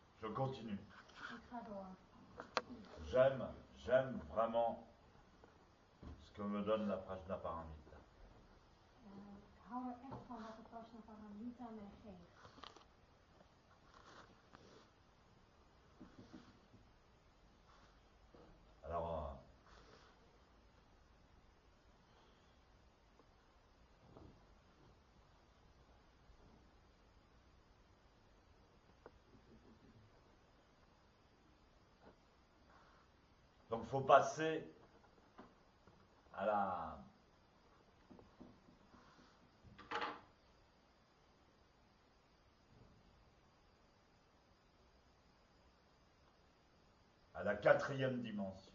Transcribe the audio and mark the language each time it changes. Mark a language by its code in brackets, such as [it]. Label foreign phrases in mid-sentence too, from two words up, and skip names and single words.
[fr] continue. [nl] Ik ga door. [fr] J'aime vraiment ce que me donne la Prajnaparamita. [nl] Ik hou er echt van wat de Prajnaparamita mij geeft. [fr] Alors, donc il faut passer à la quatrième dimension.